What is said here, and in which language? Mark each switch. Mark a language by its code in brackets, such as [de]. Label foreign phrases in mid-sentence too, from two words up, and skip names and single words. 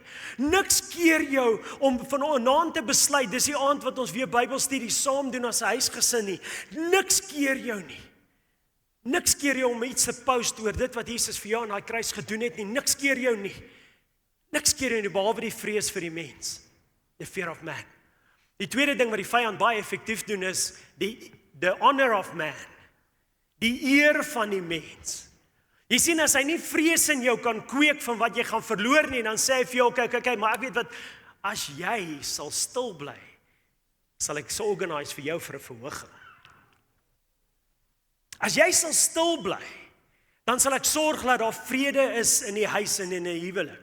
[af] Niks keer jou om vanaand te besluit, dis die aand wat ons weer Bybelstudie saam doen as 'n huisgesin nie. Niks keer jou nie. Niks keer jou om iets te post oor dit wat Jesus vir jou aan daai kruis gedoen het nie. Niks keer jou nie. Niks keer jou nie, behalwe die vrees vir die mens. [en] The fear of man. [af] Die tweede ding wat die vyand baie effektief doen is, [en] the honor of man. [af] Die eer van die mens. Jy sien, as hy nie vrees in jou kan kweek van wat jy gaan verloor nie, dan sê hy vir jou, kyk, maar ek weet wat, as jy sal stil bly, sal ek so organise vir jou vir 'n verhoging. As jy sal stil bly, dan sal ek sorg dat daar vrede is in die huis en in 'n huwelik.